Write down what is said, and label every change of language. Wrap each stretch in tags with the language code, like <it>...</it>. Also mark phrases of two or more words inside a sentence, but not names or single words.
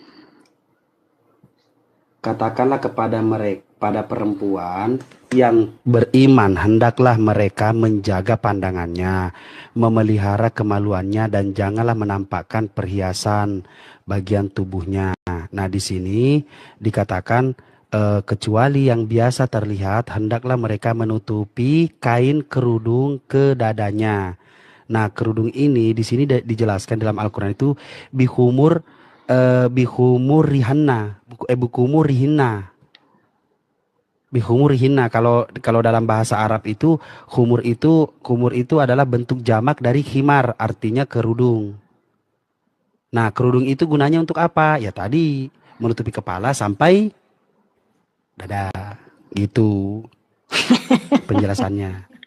<id>Katakanlah kepada mereka, pada perempuan yang beriman, hendaklah mereka menjaga pandangannya, memelihara kemaluannya, dan janganlah menampakkan perhiasan bagian tubuhnya. Nah, di sini dikatakan kecuali yang biasa terlihat, hendaklah mereka menutupi kain kerudung ke dadanya. Nah, kerudung ini di sini dijelaskan dalam Al-Quran itu</id> <ar>بخمرهن، بخمرهن. بخمرهن.</ar> <id>Kalau dalam bahasa Arab itu humur itu adalah bentuk jamak dari khimar, artinya kerudung. Nah, kerudung itu gunanya untuk apa? Ya tadi menutupi kepala sampai dada. Gitu penjelasannya.</id>